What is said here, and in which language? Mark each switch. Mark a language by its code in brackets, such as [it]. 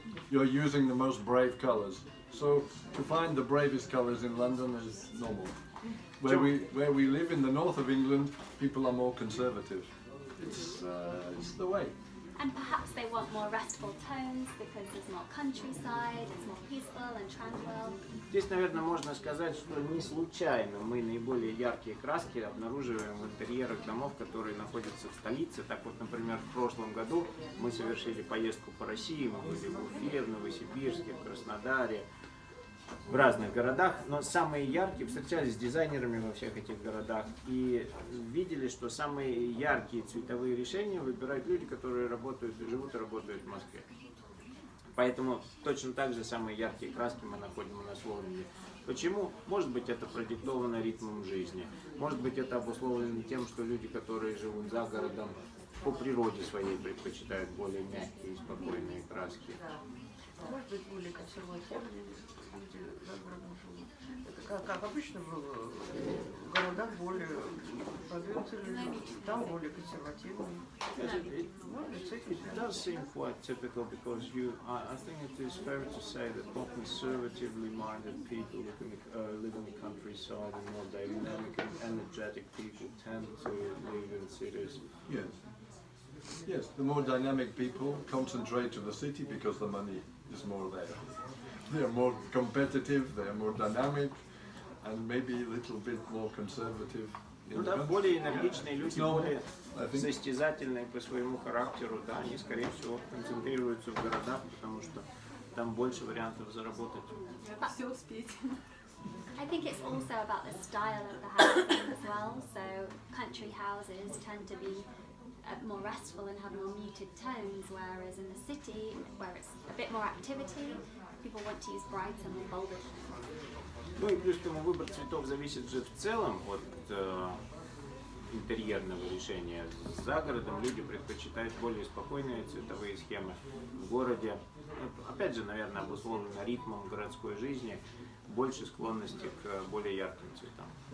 [en] You're using the most brave colors. So to find the bravest colors in London is normal. Where we live in the north of England, people are more conservative. It's the way. And perhaps they want more restful tones because there's more countryside, it's more peaceful and tranquil. [ru] Здесь, наверное, можно сказать, что не случайно мы наиболее яркие краски обнаруживаем в интерьерах домов, которые находятся в столице. Так вот, например, в прошлом году мы совершили поездку по России, мы были в Уфе, в Новосибирске, в Краснодаре, в разных городах, но самые яркие, встречались с дизайнерами во всех этих городах и видели, что самые яркие цветовые решения выбирают люди, которые живут и работают в Москве. Поэтому точно так же самые яркие краски мы находим у нас в Лондоне. Почему? Может быть, это продиктовано ритмом жизни, может быть, это обусловлено тем, что люди, которые живут за городом, по природе своей предпочитают более мягкие и спокойные краски. Может быть, более консервативные люди за городом живут. Это как обычно было, в городах более продвинутые, там более консервативные. [en] It does seem quite typical because I think it is fair to say that more conservatively minded people live in the countryside and more dynamic and energetic people tend to live in cities. Yes. Yes, the more dynamic people concentrate to the city because the money is more there. They are more competitive, they are more dynamic, and maybe a little bit more conservative. [ru] Ну да, более энергичные люди, более состязательные по своему характеру, да, они, скорее всего, концентрируются в городах, потому что там больше вариантов заработать. Все успеть. [en] I think it's also about the style of the housing as well. So country houses tend to be more restful and have more muted tones, whereas in the city, where it's a bit more activity, people want to use brighter, more bolder tones. [ru] Ну и плюс к тому выбор цветов зависит же в целом от интерьерного решения. За городом люди предпочитают более спокойные цветовые схемы. В городе, опять же, наверное, обусловлено ритмом городской жизни, больше склонности к более ярким цветам.